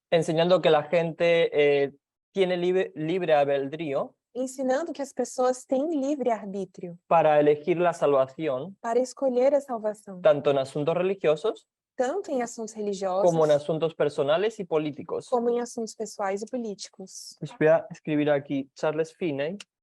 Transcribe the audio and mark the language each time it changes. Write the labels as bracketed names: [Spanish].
[Spanish] enseñando que la gente tiene libre albedrío [Portuguese] ensinando que as pessoas têm livre-arbítrio [Spanish] para elegir la salvación, [Portuguese] para escolher a salvação, [Spanish] tanto en asuntos religiosos [Portuguese] tanto em assuntos religiosos [Spanish] como en asuntos personales y políticos. [Portuguese] como em assuntos pessoais e políticos. [Spanish] Les voy a escribir aquí Charles Finney.